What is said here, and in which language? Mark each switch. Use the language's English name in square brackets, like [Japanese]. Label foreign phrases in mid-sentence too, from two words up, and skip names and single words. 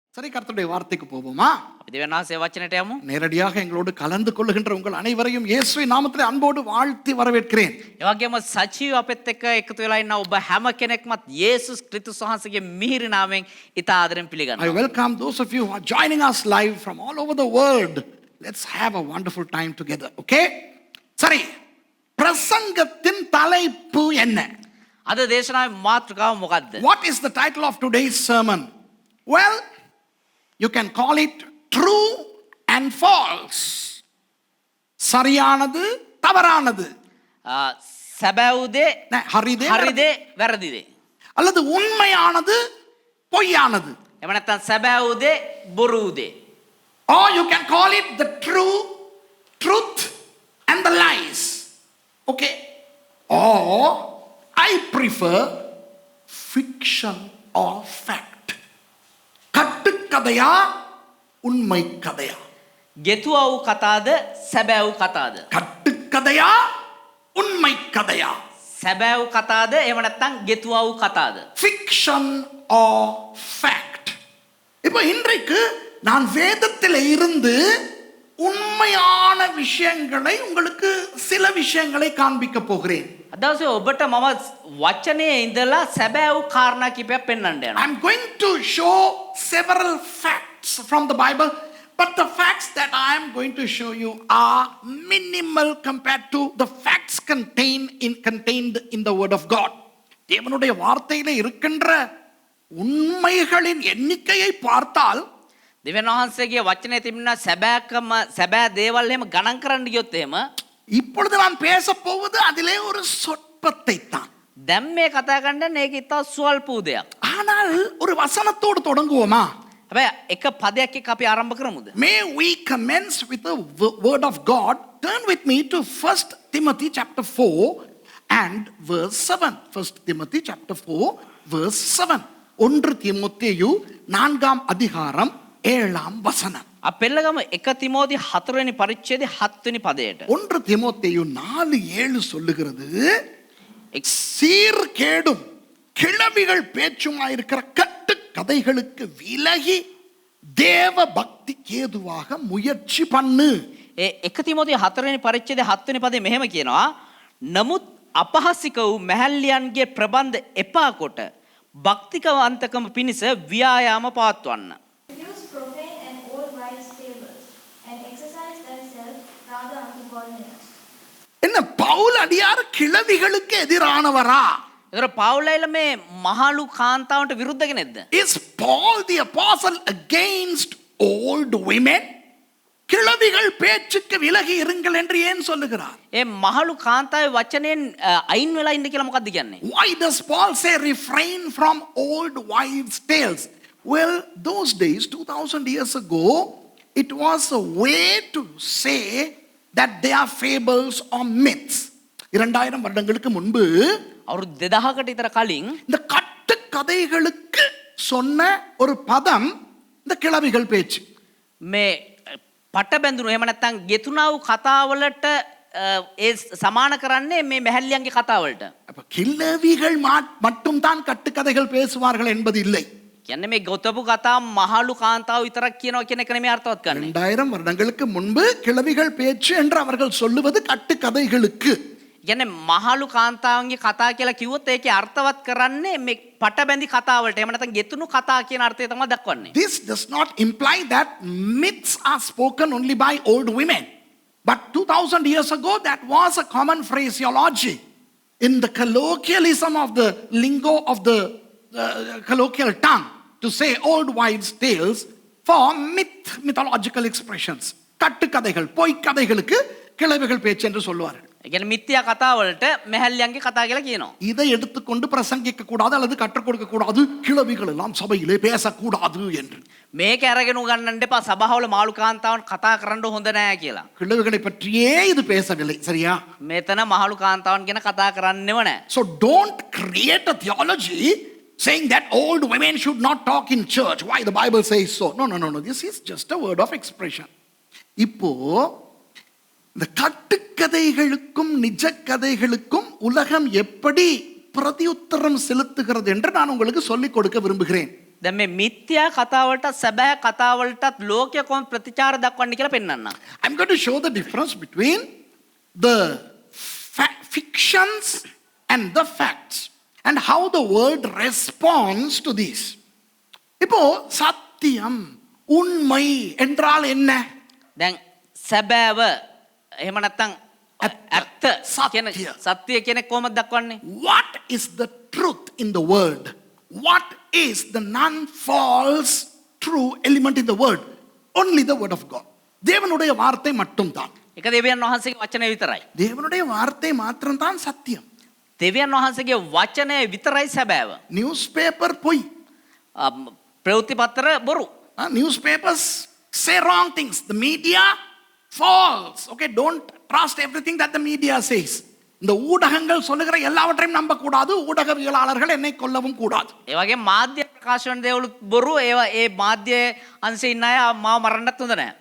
[Tamil] கர்த்தருடைய வார்த்தைக்கு போவோமா? [Sinhala] දෙවනාසේ වචනට යමු. [Tamil] நேரடியாக எங்களோடு கலந்து கொள்ளுகின்ற உங்கள் அனைவரையும் இயேசுவின் நாமத்திலே அன்போடு வாழ்த்தி வரவேற்கிறேன். [Sinhala] ඒ වගේම සජීව අපෙත් එක්ක එකතු වෙලා ඉන්න ඔබ හැම කෙනෙක්මත් යේසුස් ක්‍රිස්තුස් වහන්සේගේ මිහිරි නාමයෙන් ඉතා ආදරෙන් [English] I [Sinhala] පිළිගන්නවා. [English] welcome those of you who are joining us live from all over the world. Let's have a wonderful time together, okay? [Tamil] சரி, பிரசங்கத்தின் தலைப்பு என்ன? [Sinhala] අද දේශනාවේ මාතෘකාව මොකක්ද? [English] What is the title of today's sermon? Well, you can call it true and false. [Tamil] சரியானது தவறானது. [Sinhala] සැබෑවුදේ ஹரிதே හරිදේ වැරදිදේ. [Tamil] அல்லது உண்மையானது பொய்யானது. [Sinhala] එහෙම නැත්නම් සැබෑවුදේ බොරුවුදේ. [English] Or you can call it the truth and the lies. Okay? Or I prefer fiction or fact. [Tamil] கட்டுக்கதையா உண்மை கதையா? [Sinhala] ගෙතුව වූ කතාද සැබෑ වූ කතාද? [Tamil] கட்டுக்கதையா உண்மை கதையா? [Sinhala] සැබෑ වූ කතාද එහෙම නැත්නම් ගෙතුව වූ කතාද? [English] fiction or fact. [Tamil] இப்போ இன்றைக்கு நான் வேதத்தில் இருந்து உண்மையான விஷயங்களை உங்களுக்கு சில விஷயங்களை காண்பிக்க போகிறேன். [Sinhala] අදවසේ ඔබට මම වචනේ ඉඳලා සැබෑ වූ කාරණා කිහිපයක් පෙන්වන්න යනවා. [English] I'm going to show several facts from the Bible, but the facts that I am going to show you are minimal compared to the facts contained in the word of God. [Tamil] தேவனுடைய வார்த்தையிலே இருக்கின்ற உண்மைகளின் எண்ணிக்கையை பார்த்தால் [Sinhala] දෙවියන් වහන්සේගේ වචනේ තිබෙන සැබෑ දේවල් එහෙම ගණන් කරන්න ගියොත් එහෙම [Tamil] இப்பொழுது நான் பேச போவது அதிலே ஒரு சொற்பத்தை தான். [Sinhala] දැන් මේ කතා කරන්න මේක ඉතා ස්වල්ප දෙයක්. [Tamil] ஆனால் ஒரு வசனத்தோடு தொடங்குவோமா? [Sinhala] හැබැයි එක පදයක් එක්ක අපි ආරම්භ කරමුද? [English] May we commence with the word of God. Turn with me to 1 Timothy chapter 4 and verse 7. 1 Timothy chapter 4 verse 7. [Tamil] 1 தீமோத்தேயு 4ஆம் அதிகாரம் 7ஆம் வசனம். [Sinhala] අපෙල්ලගම 1 තිමෝති 4 වෙනි පරිච්ඡේදයේ 7 වෙනි පදයට. [Tamil] 1 தீமோத்தேயு 4:7 சொல்லுகிறது, சீர்கேடும் கிளவிகள் பேச்சுமாயிருக்கிற கட்டு கதைகளுக்கு விலகி தேவ பக்திக்கு ஏதுவாக முயற்சி பண்ணு. [Sinhala] ඒ 1 තිමෝති 4 වෙනි පරිච්ඡේදයේ 7 වෙනි පදේ මෙහෙම කියනවා, නමුත් අපහසික වූ මහල්ලියන්ගේ ප්‍රබන්ධ එපා කොට භක්තිකවන්තකම පිණිස ව්‍යායාම පවත්වන්න. [English] Refuse profane and old wives' fables, and exercise thyself rather unto godliness. [Tamil] என்ன பவுல் அடியார் கிளவிகளுக்கு எதிரானவரா? [Sinhala] ඒතර පවුලයිල මේ මහලු කාන්තාවන්ට විරුද්ධ කෙනෙක්ද? [English] Is Paul the apostle against old women? [Tamil] கிளவிகள் பேச்சுக்கு விலகி இருங்கள் என்று ஏன் சொல்லுகிறார்? [Sinhala] ඒ මහලු කාන්තාවේ වචනෙන් අයින් වෙලා ඉන්න කියලා මොකක්ද කියන්නේ? [English] Why does Paul say refrain from old wives' tales? Well, those days, 2000 years ago, it was a way to say that they are fables or myths. [Tamil] 2000 வருடங்களுக்கு முன்பு [Sinhala] අවුරුදු 2000කට විතර කලින් [Tamil] இந்த கட்டு கதைகளுக்கு சொன்ன ஒரு பதம் இந்த கிளவிகள் பேச்சு. [Sinhala] මේ පට බැඳුණු එහෙම නැත්නම් ගෙතුණා වූ කතාවලට ඒ සමාන කරන්නේ මේ මැහැල්ලියන්ගේ කතාවලට. [Tamil] அப்ப கிளவிகள் மட்டும் தான் கட்டுக்கதைகள் பேசுவார்கள் என்பது இல்லை. [Sinhala] කියන්නේ මේ ගොතපු කතා මහලු කාන්තාව විතරක් කියනවා කියන එක නෙමෙයි අර්ථවත් කරන්නේ. [Tamil] 2000 வருடங்களுக்கு முன்பு கிளவிகள் பேச்சு என்று அவர்கள் சொல்லுவது கட்டுக்கதைகளுக்கு. [Sinhala] කියන්නේ මහලු කාන්තාවන්ගේ කතා කියලා කිව්වොත් ඒකේ අර්ථවත් කරන්නේ මේ පටබැඳි කතාවලට. එහෙම නැත්නම් ගෙතුණු කතා කියන අර්ථය තමයි දක්වන්නේ. [English] This does not imply that myths are spoken only by old women. But 2000 years ago, that was a common phraseology in the colloquialism of the lingo of the colloquial tongue to say old wives' tales for mythological expressions. [Tamil] கட்டுக்கதைகள், பொய்க்கதைகளுக்கு கிளவிகள் பேச்சு என்று சொல்லுவார்கள். [Sinhala] ඒ කියන්නේ මිත්‍යා කතාවලට මැහැල්ලියන්ගේ කතා කියලා කියනවා. [Tamil] இதை எடுத்துக்கொண்டு பிரசங்கிக்க கூடாது அல்லது கற்றுக் கொடுக்க கூடாது, கிளவிகள் எல்லாம் சபையிலே பேசக்கூடாது என்று. [Sinhala] මේක අරගෙන උගන්නන්න එපා සභාවල මාළු කාන්තාවන් කතා කරන්න හොඳ නෑ කියලා. [Tamil] கிளவிகளை பற்றியே இது பேசவில்லை, சரியா? [Sinhala] මෙතන මහලු කාන්තාවන් ගැන කතා කරන්නේව නෑ. [English] So don't create a theology saying that old women should not talk in church. Why the Bible says so? No. This is just a word of expression. [Tamil] இப்போ இந்த கட்டுக்கதைகளுக்கும் நிஜ கதைகளுக்கும் உலகம் எப்படி பிரதியுத்தரம் செலுத்துகிறது என்று நான் உங்களுக்கு சொல்லிக் கொடுக்க விரும்புகிறேன். [Sinhala] දැන් මේ මිත්‍යා කතාවලට සැබෑ කතාවලටත් ලෝකයේ කොහොම ප්‍රතිචාර දක්වන්නේ කියලා පෙන්වන්න. [English] I'm going to show the difference between the fictions and the facts and how the world responds to these. [Tamil] இப்போ சத்தியம் உண்மை என்றால் என்ன? [Sinhala] දැන් සැබෑව එහෙම නැත්නම් ඇත්ත කියන සත්‍ය කෙනෙක් කොහොමද දක්වන්නේ? [English] What is the truth in the word? What is the non-false true element in the word? Only the word of God. [Tamil] தேவனுடைய வார்த்தை மட்டும்தான். [Sinhala] ඒක දෙවියන් වහන්සේගේ වචනය විතරයි. [Tamil] தேவனுடைய வார்த்தை மாத்திரம்தான் சத்தியம். [Sinhala] දෙවියන් වහන්සේගේ වචනය විතරයි සැබෑව. [Tamil] நியூஸ்பேப்பர் பொய். [Sinhala] ප්‍රවෘත්ති පත්‍ර බොරු. [English] Newspapers say wrong things. The media false. Okay, don't trust everything that the media says. [Tamil] இந்த ஊடகங்கள் சொல்லுகிற எல்லாவற்றையும் நம்ப கூடாது. ஊடகவியலாளர்கள் என்னை கொல்லவும் கூடாது. [Sinhala] ඒ වගේ මාධ්‍ය ප්‍රකාශ වන දේවලු බොරු. ඒවා ඒ මාධ්‍ය අංශේ ඉන්න අය මාව මරන්නත් හොඳ නැහැ.